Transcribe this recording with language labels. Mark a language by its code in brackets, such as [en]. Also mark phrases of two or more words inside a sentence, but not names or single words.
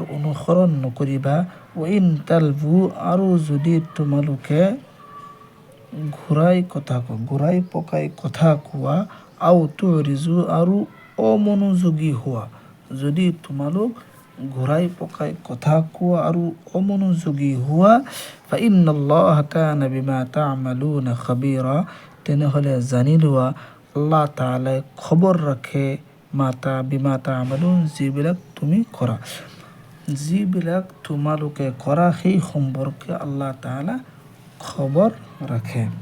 [as] অনুসৰণ নকৰিবা, [ar] وإن تلووا [as] আৰু যদি তোমালোকে ঘূৰাই পকাই কথা কোৱা, আও তুৰিজু আৰু অমনোযোগী হোৱা, যদি তোমালোক ঘূৰাই পকাই কথা কোৱা আৰু অমনোযোগী হোৱা, [ar] فإن الله كان بما تعملون خبيرا [as] তেনেহ'লে জানি লোৱা আল্লাহ তাআলাই খবৰ ৰাখে, [ar] بما تعملون [as] যিবিলাক তুমি কৰা, যিবিলাক তোমালোকে কৰা সেই সম্পৰ্কে আল্লাহ তাআলা খবৰ ৰাখে।